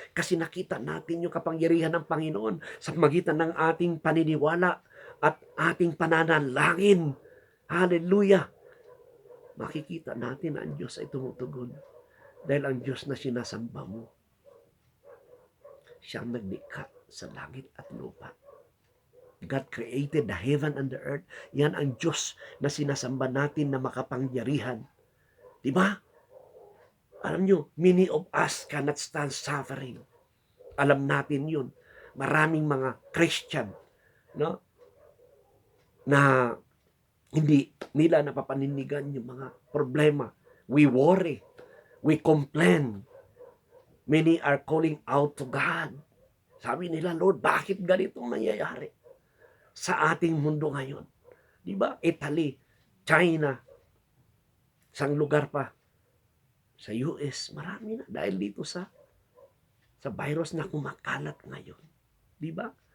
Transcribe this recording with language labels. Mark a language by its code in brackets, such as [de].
[tl] Kasi nakita natin yung kapangyarihan ng Panginoon sa magitan ng ating paniniwala at ating pananalangin. Hallelujah! Makikita natin na ang Diyos ay tumutugon. Dahil ang Diyos na sinasamba mo, siyang naglikha sa langit at lupa. [en] God created the heaven and the earth. [tl] Yan ang Diyos na sinasamba natin na makapangyarihan. Diba? Alam nyo, [en] many of us cannot stand suffering. [tl] Alam natin yun. Maraming mga Christian, no, na hindi nila napapaninigan yung mga problema. [en] We worry. We complain. Many are calling out to God. [tl] Sabi nila, Lord, bakit ganitong nangyayari sa ating mundo ngayon? Diba? Italy, China, isang lugar pa sa US, marami na dahil dito sa virus na kumakalat ngayon. Di ba?